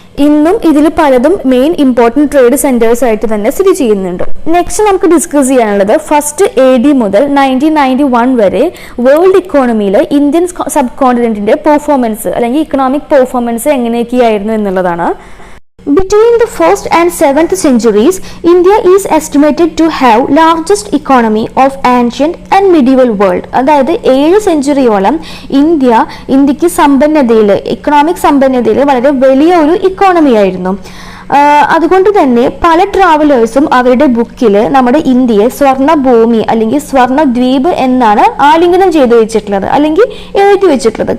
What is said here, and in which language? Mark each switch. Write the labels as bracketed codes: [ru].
[ml] ഇന്നും ഇതിൽ പലതും മെയിൻ ഇമ്പോർട്ടന്റ് ട്രേഡ് സെന്റേഴ്സ് ആയിട്ട് തന്നെ സ്ഥിതി ചെയ്യുന്നുണ്ട്. നെക്സ്റ്റ് നമുക്ക് ഡിസ്കസ് ചെയ്യാനുള്ളത് ഫസ്റ്റ് AD മുതൽ 1991 വരെ വേൾഡ് ഇക്കോണമിയിൽ ഇന്ത്യൻ സബ് കോണ്ടിനെന്റിന്റെ പെർഫോമൻസ് അല്ലെങ്കിൽ ഇക്കണോമിക് പെർഫോമൻസ് എങ്ങനെയൊക്കെയായിരുന്നു എന്നുള്ളതാണ്. [en] Between the 1st and 7th centuries, India is estimated to have largest economy of ancient and medieval world. [ml] അതായത് 7 സെഞ്ചുറിയോളം ഇന്ത്യക്ക് സമ്പന്നതയിൽ ഇക്കണോമിക് സമ്പന്നതയിൽ വളരെ വലിയ ഒരു ഇക്കോണമി ആയിരുന്നു. അതുകൊണ്ട് തന്നെ പല ട്രാവലേഴ്സും അവരുടെ ബുക്കിൽ നമ്മുടെ ഇന്ത്യയെ സ്വർണ്ണ ഭൂമി അല്ലെങ്കിൽ സ്വർണ്ണ ദ്വീപ് എന്നാണ് ആലിംഗനം ചെയ്തു വെച്ചിട്ടുള്ളത് അല്ലെങ്കിൽ എഴുതി വെച്ചിട്ടുള്ളത്.